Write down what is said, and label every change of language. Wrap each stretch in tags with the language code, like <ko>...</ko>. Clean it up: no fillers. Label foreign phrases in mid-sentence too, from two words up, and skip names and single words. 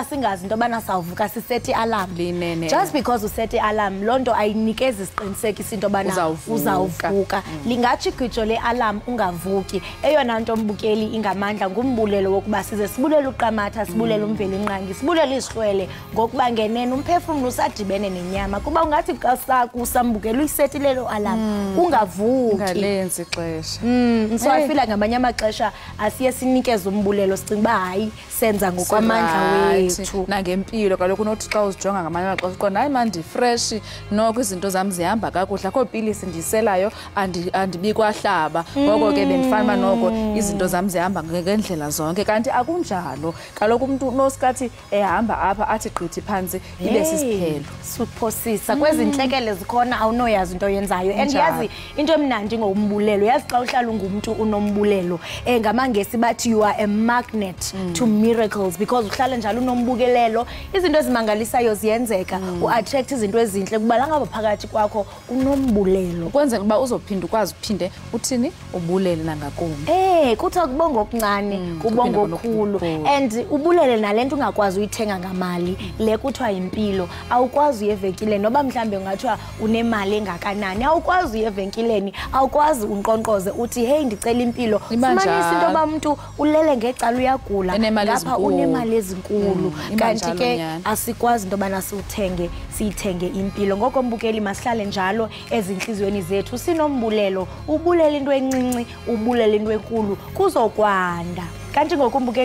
<xh>singazi into yobana sawuvuka siseti alarm</xh> <en>just because</en> <xh>useti alarm loo nto ayinikezi isiqinisekisa into yobana uzawuvuka lingatsho igwijo le-alarm ungavuki eyona nto mbukeli ingamandla ngumbulelo wokuba size sibulele uqamatha sibulele umvelinqangi sibulele isihlwele ngokuba ngenene umphefumlo usadibene nenyama kuba ungathi kusambukela uyiseti lelo alarm ungavuki lenzi ixesha</xh> <en>so I feel</en> <xh>ngamanye amaxesha asiye sinikeze umbulelo sicinga uba hayi senza ngokwamandla wethu nangempilo kaloku unothi xa uzijonga ngamanye amaxesha uqonda hayi mandi fresh noko izinto zam zihamba kakuhle akho pilisi ndiselayo andibikwahlaba ngoko ke bendifana noko izinto zam zihamba ngendlela zonke kanti akunjalo kaloku umuntu nosikathi ehamba apha athi gqithi phansi ibe sisiphelo suphosisa kwezi ntlekele zikhona awunoyazi into oyenzayo and yazi into emnandi ngombulelo yazi xa uhlala ungumuntu unombulelo ngamangesi bathi</xh> <en>you are a magnet to miracles</en> <xh>because uhlala njalo unombukelelo izinto ezimangalisayo ziyenzeka uattract izinto ezinhle kuba ngaba phakathi kwakho unombulelo kwenzeka uba uzophinda ukwazi uphinde uthini ubulele nangakumbi kuthiwa kubonga okuncane kubonga okukhulu and ubulele nalento ungakwazi uyithenga ngamali le kuthiwa impilo awukwazi uyevenkileni noba mhlambe ungathiwa unemali engakanani awukwazi uyevenkileni awukwazi unqonqoze uthi hey ndicela impilo fumanisa into yoba umuntu ulele ngecala uyagula ngapha unemali ezinkulu kanti ke asikwazi into yobana siyithenge impilo ngoko mbukeli masihlale njalo ezinhliziyweni zethu sinombulelo ubulele into encinci ubulele into enkulu kuzokwanda kanti ngokumbukeli</xh>